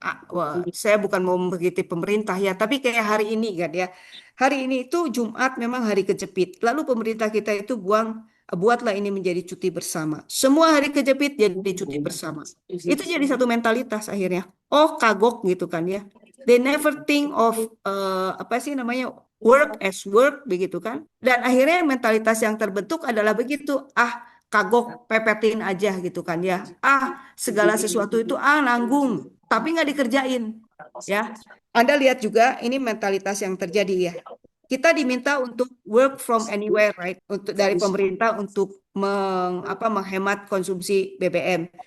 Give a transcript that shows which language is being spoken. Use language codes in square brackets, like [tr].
[id] Wah, saya bukan mau mengkritik pemerintah ya, tapi kayak hari ini kan ya. Hari ini itu Jumat memang hari kejepit. Lalu pemerintah kita itu buatlah ini menjadi cuti bersama. Semua hari kejepit jadi cuti bersama. Itu jadi satu mentalitas akhirnya. Oh, kagok gitu kan ya. [en] They never think of [id] apa sih namanya [en] work as work [id] begitu kan. Dan akhirnya mentalitas yang terbentuk adalah begitu. Ah, kagok pepetin aja gitu kan ya. Ah, segala sesuatu itu nanggung, tapi nggak dikerjain. Ya, Anda lihat juga ini mentalitas yang terjadi ya. Kita diminta untuk [en] work from anywhere, right? [id] Untuk dari pemerintah untuk menghemat konsumsi BBM.